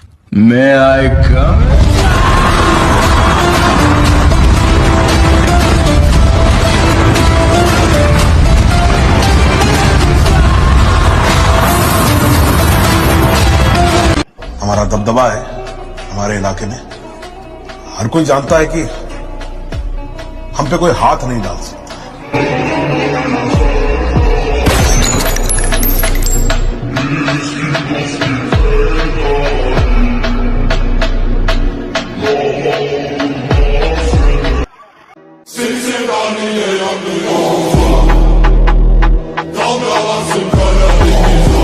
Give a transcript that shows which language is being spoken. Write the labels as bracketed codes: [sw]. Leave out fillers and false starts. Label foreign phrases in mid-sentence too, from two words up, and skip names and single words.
[en] May I come? [hi] हमारा दबदबा है हमारे इलाके में। हर कोई जानता है कि हम पे कोई हाथ नहीं डाल सकता। [tr] Seni sevdaniye yanıyor. Dalgalansın kara deniz.